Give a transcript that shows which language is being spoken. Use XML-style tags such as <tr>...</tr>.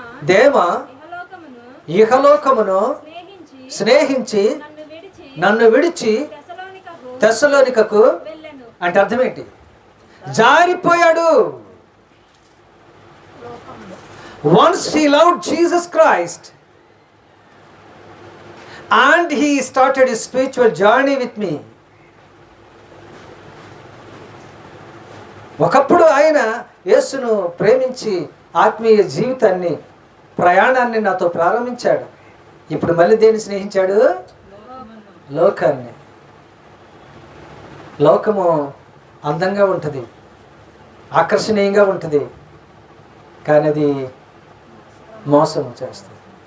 <te>దేమ ఇహలోకమును స్నేహించి నన్ను విడిచి తెస్సలోనికకు అంటే అర్థం ఏంటి? జారిపోయాడు.</te> <en>Once he loved Jesus Christ and he started his spiritual journey with me.</en> <te>ఒకప్పుడు ఆయన యేసును ప్రేమించి ఆత్మీయ జీవితాన్ని, ప్రయాణాన్ని నాతో ప్రారంభించాడు. ఇప్పుడు మళ్ళీ దేన్ని స్నేహించాడు? లోకాన్ని. లోకము అందంగా ఉంటుంది, ఆకర్షణీయంగా ఉంటుంది, కానీ అది మోసం చేస్తుంది.</te>